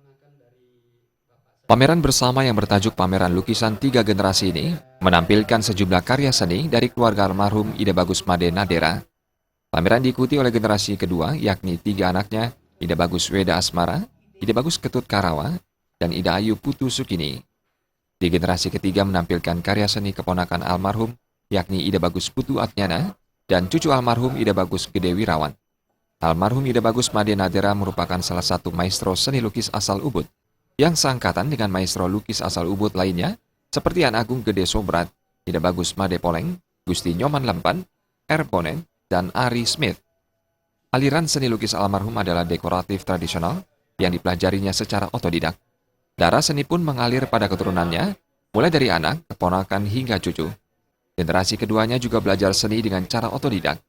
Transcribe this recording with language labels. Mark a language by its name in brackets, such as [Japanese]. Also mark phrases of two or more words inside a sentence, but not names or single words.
[Indonesian] Pameran bersama yang bertajuk Pameran Lukisan Tiga Generasi ini menampilkan sejumlah karya seni dari keluarga almarhum Ida Bagus Made Nadera. Pameran diikuti oleh generasi kedua, yakni tiga anaknya, Ida Bagus Weda Asmara, Ida Bagus Ketut Karawa, dan Ida Ayu Putu Sukini. Di generasi ketiga menampilkan karya seni keponakan almarhum, yakni Ida Bagus Putu Atnyana, dan cucu almarhum Ida Bagus Gede Wirawan. Almarhum Ida Bagus Made Nadera merupakan salah satu maestro seni lukis asal Ubud, yang seangkatan dengan maestro lukis asal Ubud lainnya, seperti An Agung Gede Sobrat, Ida Bagus Made Poleng, Gusti Nyoman Lempan, R. Bonen, dan Ari Smith. Aliran seni lukis almarhum adalah dekoratif tradisional yang dipelajarinya secara otodidak. Darah seni pun mengalir pada keturunannya, mulai dari anak, keponakan, hingga cucu. Generasi keduanya juga belajar seni dengan cara otodidak.